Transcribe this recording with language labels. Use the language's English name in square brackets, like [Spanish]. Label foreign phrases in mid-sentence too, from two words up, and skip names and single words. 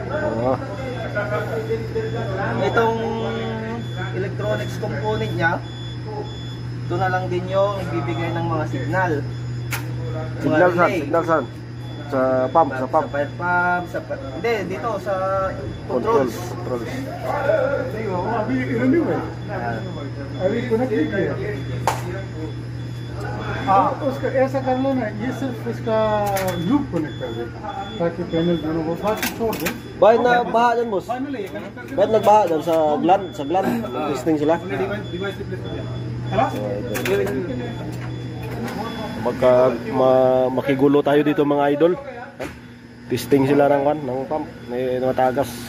[Filipino] Itong electronics component niya, ito na lang din yung ibibigay ng mga signal. Signal saan? Signal saan? Sa pump, sa pump. Sa fire pump, hindi, dito sa controls. [Hindi] अभी कनेक्ट नहीं किया उसका ऐसा कर लो ना ये सिर्फ इसका लूप कनेक्ट कर दे ताकि पैनल दोनों को बाकी छोड़ दे [Filipino] Bakit nagbaha dyan, boss? Bakit nagbaha dyan sa gland? Sa gland? Testing sila? Makigulo tayo dito mga idol. Testing sila ng pump. May matagas.